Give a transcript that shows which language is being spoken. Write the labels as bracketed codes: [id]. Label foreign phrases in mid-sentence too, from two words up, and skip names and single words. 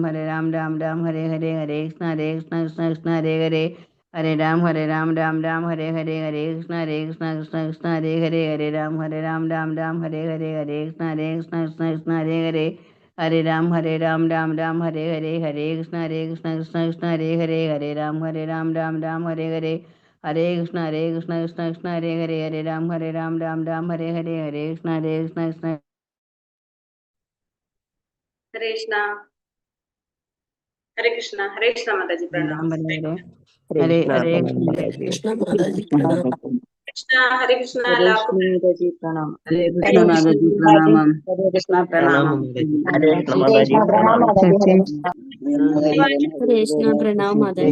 [sa] രാം ഹരേ ഹരേ ഹരേ കൃഷ്ണ കൃഷ്ണ കൃഷ്ണ ഹരേ ഹരേ ഹരേ രാം രാം ഹരേ ഹരേ ഹരേ കൃഷ്ണ കൃഷ്ണ കൃഷ്ണ ഹരേ ഹരേ ഹരേ രാം രാം ഹരേ ഹരേ ഹരേ കൃഷ്ണ കൃഷ്ണ കൃഷ്ണ ഹരേ ഹരേ ഹരേ രാം രാം ഹരേ ഹരേ ഹരേ കൃഷ്ണ കൃഷ്ണ കൃഷ്ണ ഹരേ ഹരേ ഹരേ രാം രാം ഹരേ ഹരേ ഹരേ കൃഷ്ണ കൃഷ്ണ കൃഷ്ണ ഹരേ ഹരേ ഹരേ രാം രാം ഹരേ ഹരേ ഹരേ കൃഷ്ണ കൃഷ്ണ [ml] ഹരേ കൃഷ്ണ ഹരേ കൃഷ്ണ ഹരേ കൃഷ്ണ മാതാജി പ്രണാം. ഹരേ ഹരേ കൃഷ്ണ മാതാജി പ്രണാമം. കൃഷ്ണ ഹരേ കൃഷ്ണ എല്ലാവർക്കും മാതാജി പ്രണാമം. ഹരേ കൃഷ്ണ മാതാജി പ്രണാമം. ഹരേ കൃഷ്ണ പ്രണാമം. ഹരേ കൃഷ്ണ മാതാജി പ്രണാമം. ഹരേ കൃഷ്ണ പ്രണാമം മാതാജി.